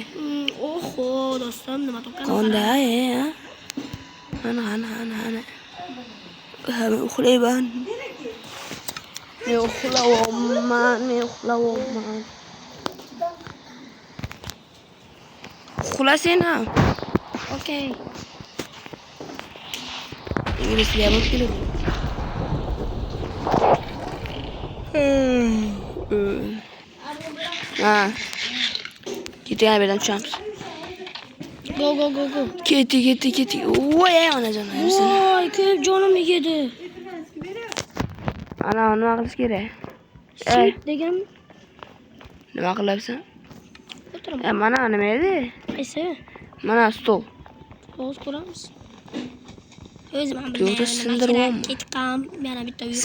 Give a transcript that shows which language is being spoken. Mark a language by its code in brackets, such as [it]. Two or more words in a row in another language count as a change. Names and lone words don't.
[uz] Oho, do'stim, nima topgan? Qanday, Ana. Men uxlayman. Men uxlayman. Uxlasang ham. Okay. [tr] İngilizce yapıp gelip. Gitti yani birden uçağımız. Go. Gitti. Oy ana canım. Vay, köp canım yedi. [uz] Ana nima qilish kerak? Sit degan. Nima qilyapsan? O'tiraman. Mana nima edi? Qaysi? Mana stol. Hozir ko'ramiz. O'zim ham Yo'qda sindiribman. Ketqam, yana bitta uy.